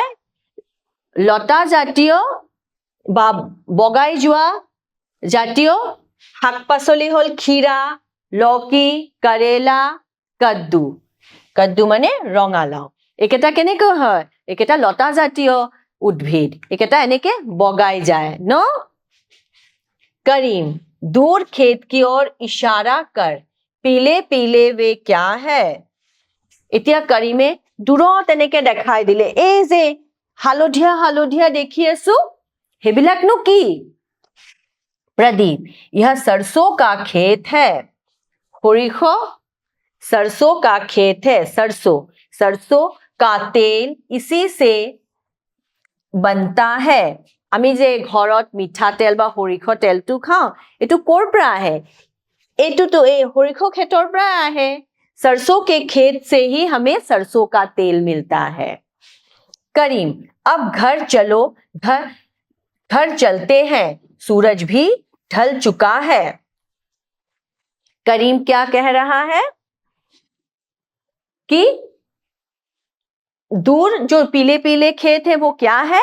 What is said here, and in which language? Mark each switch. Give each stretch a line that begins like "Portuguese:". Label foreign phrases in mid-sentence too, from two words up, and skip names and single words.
Assamese: লতা জাতীয় বা বগাই যোৱা জাতীয় শাক পাচলি হ'ল खीरा, লৌকি, কৰেলা,
Hindi: कद्दू।
Assamese: कद्दू মানে ৰঙালাও। একেটা কেনেকৈ হয়? একেটা লতা জাতীয় উদ্ভিদ, একেটা এনেকে বগাই যায় ন?
Hindi: करीम, दूर खेत की ओर इशारा कर, पीले पीले वे क्या है?
Assamese: এতিয়া करीमे দূৰত এনেকে দেখাই দিলে, এই যে হালধীয়া হালধীয়া দেখি আছো হেবিলাকনো কি?
Hindi: प्रदीप, यह सरसों का खेत है। সৰিয়হ सरसों का खेत है। सरसों का तेल इसी से बनता है।
Assamese: আমি যে ঘৰত মিঠাতেল বা সৰিয়হ তেলটো খাওঁ, এইটো ক'ৰ পৰা আহে? এইটোতো এই সৰিয়হ খেতৰ পৰা আহে।
Hindi: सरसों के खेत से ही हमें सरसों का तेल मिलता है। करीम, अब घर चलो, घर चलते हैं, सूरज भी ढल चुका है। करीम क्या कह रहा है कि दूर जो पीले पीले खेत है वो क्या है?